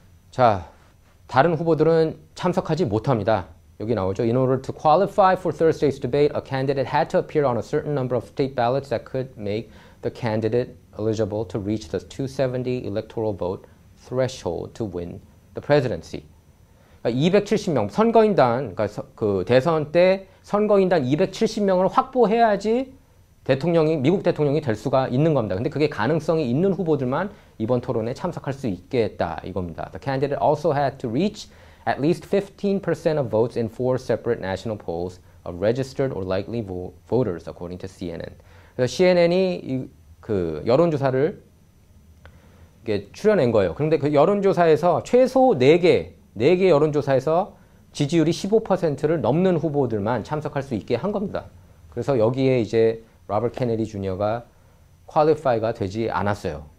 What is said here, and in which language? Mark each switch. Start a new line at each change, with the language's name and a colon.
Korean: 자, 다른 후보들은 참석하지 못합니다. 여기 나오죠.
English: In order to qualify for Thursday's debate, a candidate had to appear on a certain number of state ballots that could make the candidate eligible to reach the 270 electoral vote threshold to win the presidency.
Korean: 270명 선거인단, 그러니까 그 대선 때 선거인단 270명을 확보해야지 미국 대통령이 될 수가 있는 겁니다. 근데 그게 가능성이 있는 후보들만 이번 토론에 참석할 수 있겠다 이겁니다.
English: The candidate also had to reach at least 15% of votes in 4 separate national polls of registered or likely voters, according to CNN.
Korean: 그래서 CNN이 그 여론조사를 이게 출연한 거예요. 그런데 그 여론조사에서 최소 4개 여론조사에서 지지율이 15%를 넘는 후보들만 참석할 수 있게 한 겁니다. 그래서 여기에 이제 로버트 케네디 주니어가 퀄리파이가 되지 않았어요.